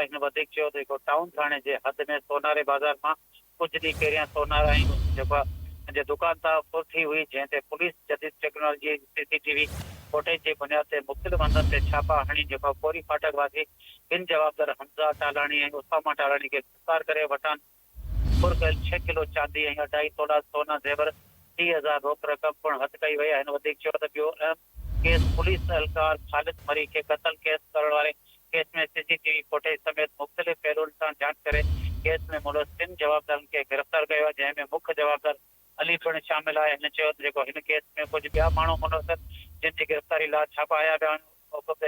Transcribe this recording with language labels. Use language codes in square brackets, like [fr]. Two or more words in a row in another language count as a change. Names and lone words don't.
[sd] हिन वधीक चयो त जेको टाउन थाणे जे हद में सोनारे बाज़ार मां कुछ ॾींहं पहिरियां सोनारा जेको जे दुकान तां फुर थी हुई, जंहिं ते पुलिस जदीद [en] technology CCTV footage [sd] जे बुनियाद ते मुख़्तलिफ़ हंधनि ते छापा हणी जेको कोरी फाटक वासी 2 जवाबदार हमज़ा टालाणी ऐं उसामा टालाणी के गिरफ्तार करे वटान फुर कयल 6 किलो चांदी ऐं 2.5 तोला सोना जेवर 30,000 रोक रक़म पिणु हथ कई वई आहे। हिन वधीक चयो त ॿियो अहम केस पुलिस एहलकार ख़ालिद मरी के कत्ल केस करण वारे केस में [en] CCTV footage [sd] समेत मुख़्तलिफ़ पहलुनि सां जांच करे केस में मुलविस 3 जवाबदारनि के गिरफ्तार कयो आहे, जंहिं में मुख्य जवाबदार अली पिणु शामिल आहे। हिन चयो त जेको हिन केस में कुछ ॿिया माण्हू मुलविस आहिनि जिन जी गिरफ्तारी लाइ छापा आया विया आहिनि।